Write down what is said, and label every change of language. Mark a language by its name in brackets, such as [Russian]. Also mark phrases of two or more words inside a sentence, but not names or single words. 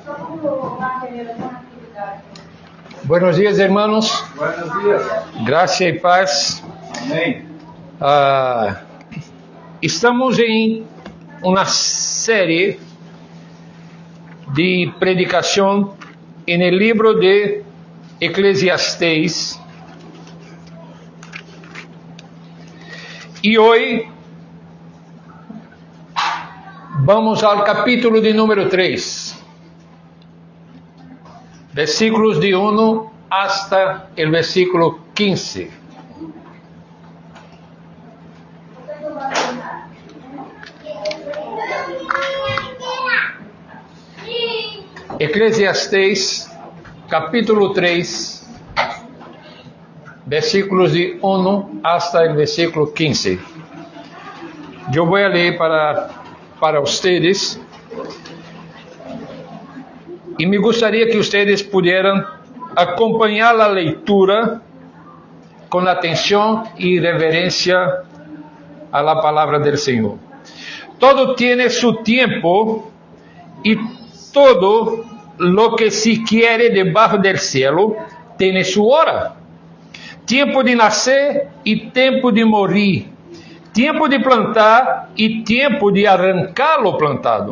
[Spanish] Buenos días, hermanos. Buenos días. Gracia y paz. [Portuguese] Amém. Estamos em uma série de predicação no livro de Eclesiastés. E hoje vamos ao capítulo de número 3, versículos de 1 [Spanish] hasta el versículo [Portuguese] 15. Eclesiastés, capítulo 3, versículos de 1 [Spanish] hasta el versículo [Portuguese] 15. Eu vou ler para ustedes e me gostaria que [Spanish] ustedes pudieran [Portuguese] acompanhar a leitura com atenção e reverência [Spanish] a la [Portuguese] palavra del Senhor. [Spanish] Todo tiene su tiempo y todo lo que se quiere debajo del cielo tiene su hora. Tiempo de nacer y tiempo de morir. Tiempo de plantar y tiempo de arrancar lo plantado.